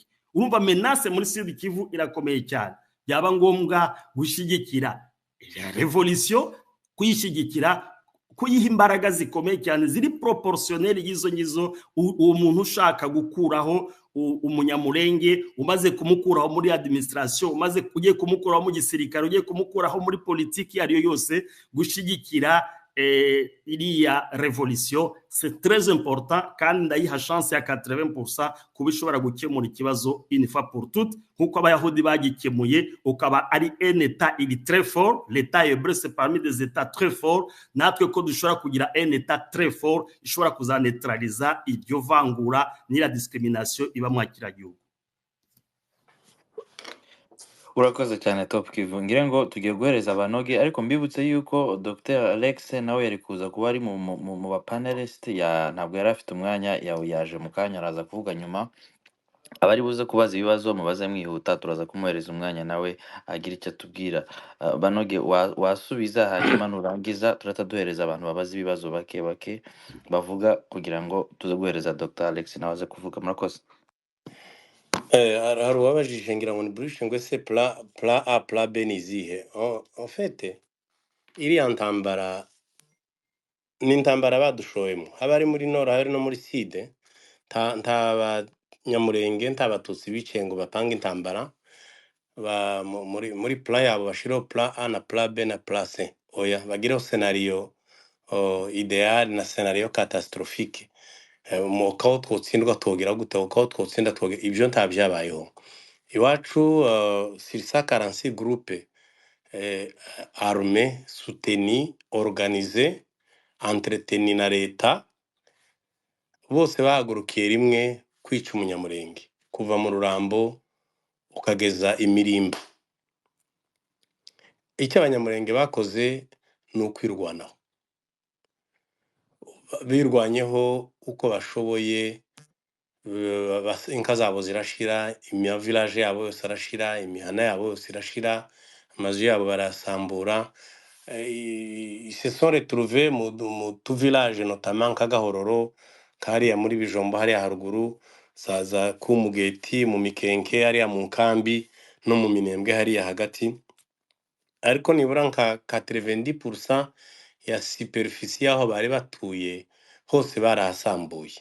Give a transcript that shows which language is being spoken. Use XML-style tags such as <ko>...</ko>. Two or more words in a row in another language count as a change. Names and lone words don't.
<rw>Urumva menace muri Sud Kivu irakomeye cyane. Byaba ngombwa gushyigikira revolution, kuyishyigikira, kuyiha imbaraga zikomeye cyane ziri proportionnel y'izo ngizo. Uwo muntu ushaka gukuraho umunyamurenge, umaze kumukuraho muri administration, umaze kugiye kumukuraho mu gisirikare, ugiye kumukuraho muri politiki ariyo yose, gushyigikira iriya revolution</rw> <fr>c'est très important,</fr> <rw>kandi ndayiha chance ya 80% kuba ishobora gukemura ikibazo</rw> <fr>une fois pour toutes,</fr> <rw>nkuko abayahudi bagikemuye. Ukaba ari</rw> <fr>un état il est très fort, l'état hébreu c'est parmi des états très forts.</fr> <rw>Natwe ko dushobora kugira</rw> <fr>un état très fort</fr> <rw>ishobora kuzanetraliza iryo vangura n'ira discrimination iba mwakira gihugu. Urakoze cyane Top Kivu. Ngira ngo tugiye guhereza abanoge, ariko mbibutse yuko Dr Alex nawe yari kuza kuba ari mu bapanelist, ntabwo yari afite umwanya, yaje mu kanya, araza kuvuga nyuma. Abari buze kubaza ibibazo mubaze mwihuta, turaza kumuhereza umwanya nawe agira icyo atubwira. Banoge wasubiza, hanyuma nurangiza turata duhereza abantu babaza ibibazo bake bake bavuga, kugira ngo tuze guhereza Dr Alex nawe aze kuvuga. Murakoze. hari uwabajije ngira ngo ni Bruce ngo ese</rw> <en>plan A plan B</en> <rw>ni izihe?</rw> <fr>En fait</fr> <rw>iriya ntambara ni intambara badushoyemo, haba ari muri Nord, hari no muri Sud. nta banyamurenge, nta batutsi bicaye ngo bapange intambara muri plan yabo bashiraho</rw> <en>plan A</en> <rw>na</rw> <en>plan B</en> <rw>na</rw> <en>plan C.</en> <rw>Oya, bagireho</rw> <fr>scenario ideal</fr> <rw>na</rw> <fr>scenario catastrophique.</fr> <rw>Uko twotsindwa twogira gute, uko twotsinda twogira, ibyo nta byabayeho iwacu.</rw> <fr>Sur 146 groupes armés soutenus organisés entretenus</fr> <rw>na leta, bose bahagurukiye rimwe kwica umunyamurenge kuva mu Rurambo ukageza Imirimba. Icyo abanyamurenge bakoze ni ukwirwanaho, birwanyeho uko bashoboye. Inka zabo zirashira, village yabo yose arashira, imihana yabo yose irashira, amazu yabo barasambura.</rw> <fr>Ils se sont retrouvés</fr> <rw>mu tu village notamment Kagahororo, kariya muri Bijombo hariya haruguru, za Kumugeti, mu Mikenke hariya mu Nkambi, no mu Minembwe hariya hagati. Ariko nibura nka 90% ya superficie aho bari batuye hose barahasambuye.</rw>